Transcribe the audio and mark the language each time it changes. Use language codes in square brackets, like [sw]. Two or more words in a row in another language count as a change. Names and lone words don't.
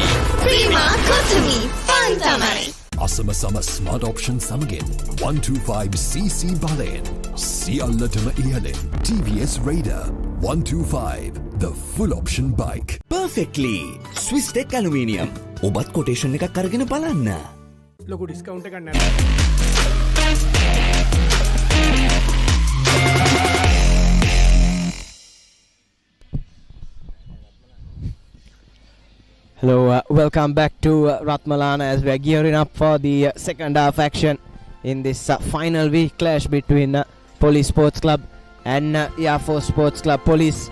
[si] Prima Kotumi. Fun tamai. අසම සම [en] Smart Option [si] සමගින් 125cc බලයෙන් සියල්ලටම ඉහළින් TVS Raider 125 [en] the full option bike. Perfectly. Swisstech Aluminium. [si] ඔබත් කොටේෂන් එකක් අරගෙන බලන්න. ලොකු ඩිස්කවුන්ට් එකක් නැද්ද? [en] Hello, welcome back to Ratmalana as we are gearing up for the second half action in this final week clash between Police Sports Club and Air Force Sports Club.